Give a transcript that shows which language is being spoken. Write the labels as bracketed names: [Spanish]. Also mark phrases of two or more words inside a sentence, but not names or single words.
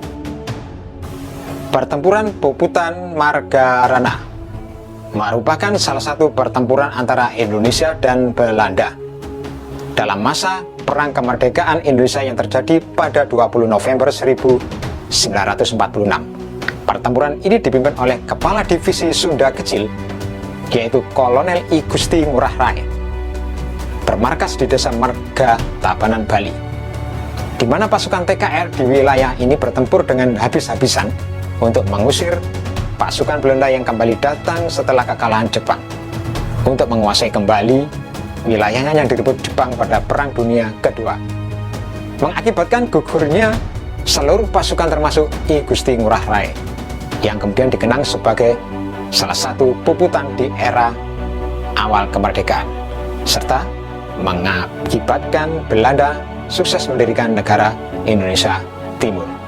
[Indonesian] Pertempuran Puputan Margarana merupakan salah satu pertempuran antara Indonesia dan Belanda dalam masa Perang Kemerdekaan Indonesia yang terjadi pada 20 November 1946. Pertempuran ini dipimpin oleh Kepala Divisi Sunda Kecil, yaitu Kolonel I Gusti Ngurah Rai, bermarkas di Desa Marga, Tabanan, Bali, di mana pasukan TKR di wilayah ini bertempur dengan habis-habisan untuk mengusir pasukan Belanda yang kembali datang setelah kekalahan Jepang untuk menguasai kembali wilayahnya yang direbut Jepang pada Perang Dunia Kedua, mengakibatkan gugurnya seluruh pasukan termasuk I Gusti Ngurah Rai yang kemudian dikenang sebagai salah satu puputan di era awal kemerdekaan, serta mengakibatkan Belanda sukses mendirikan negara Indonesia Timur.